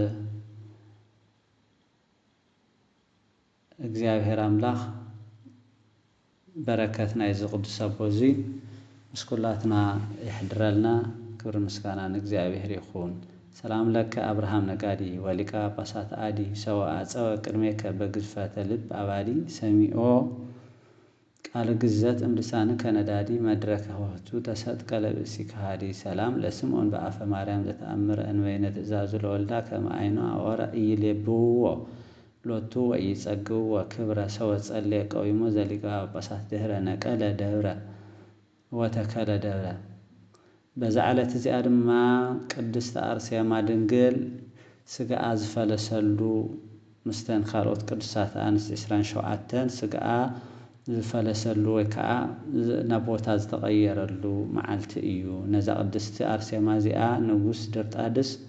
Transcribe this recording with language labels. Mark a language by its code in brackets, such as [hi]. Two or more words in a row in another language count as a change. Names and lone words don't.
[ti] እግዚአብሔር አምላክ በረከት ናይ ቅዱስ ኣቦ እዚ ምስ ኩላትና ይሕድረልና ክብሪ ምስጋና ንእግዚአብሔር ይኹን [gez] ሰላም ለከ አብርሃም ነጋዲ ወሊቀ ጳጳሳት አዲ ሰው አጸወ ቅድሜከ በግዝፈተ ልብ አባዲ ሰሚኦ ቃል ግዘት እምልሳን ከነዳዲ መድረከ ወህቱ ተሰጥቀ ለብሲ ከሃዲ ሰላም ለስምዖን በአፈ ማርያም ዘተአምረ እንበይነ ትእዛዙ ለወልዳ ከመአይኑ አወረ ኢይሌብዎ ሎቱ ወይጸግው ወክብረ ሰው ጸልየ ቀዊሞ ዘሊቀ ጳጳሳት ድህረ ነቀለ ደብረ ወተከለ ደብረ [ti] በዛዕለት እዚኣ ድማ ቅድስት አርሴማ ድንግል ስጋኣ ዝፈለሰሉ ምስተን ካልኦት ቅዱሳት አንስት 27 ስጋኣ ዝፈለሰሉ ወይ ከዓ ናብ ቦታ ዝተቀየረሉ መዓልቲ እዩ ነዛ ቅድስት አርሴማ እዚኣ ንጉስ ድርጣድስ